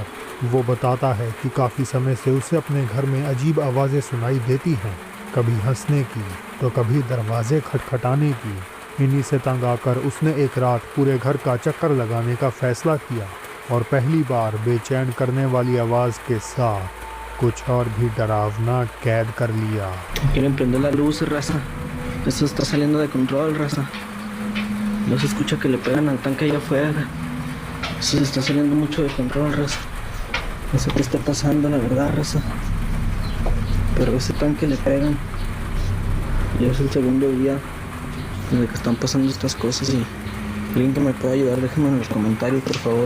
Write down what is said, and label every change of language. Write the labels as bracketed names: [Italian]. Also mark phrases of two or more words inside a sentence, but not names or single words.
[Hindi] वो बताता है कि काफ़ी समय से उसे अपने घर में अजीब आवाज़ें सुनाई देती हैं, कभी हंसने की तो कभी दरवाजे खटखटाने की। इन्हीं से तंग आकर उसने एक रात पूरे घर का चक्कर लगाने का फैसला किया और पहली बार बेचैन करने वाली आवाज़ के साथ कुछ और भी डरावना कैद कर लिया। [Spanish] Quieren prender la luz, raza. Esto está saliendo de control, raza. No se escucha que le pegan al tanque allá afuera. Eso se está saliendo mucho de control, raza. No sé qué está pasando, la verdad, raza. Pero ese tanque le pegan. Ya es el segundo día desde que están pasando estas cosas y alguien que me pueda ayudar, déjenme en los comentarios, por favor.